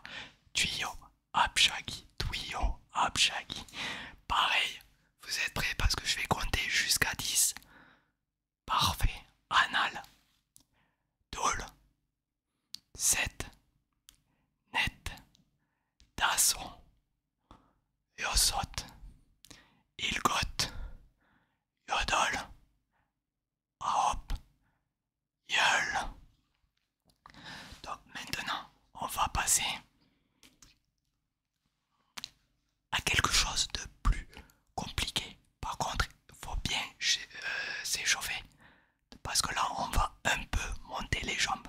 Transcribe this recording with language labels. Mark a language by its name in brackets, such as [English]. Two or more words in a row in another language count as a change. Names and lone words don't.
[French] Tuyau Apshagi, tuyau Apshagi. Pareil, vous êtes prêts parce que je vais compter jusqu'à 10. [Korean] Parfait. 하나, 둘, 셋, 넷, 다섯, 여섯, 일곱, 여덟, 아홉, 열. [French] Donc maintenant, on va passer à quelque chose de plus compliqué. Par contre, il faut bien s'échauffer parce que là, on va un peu monter les jambes.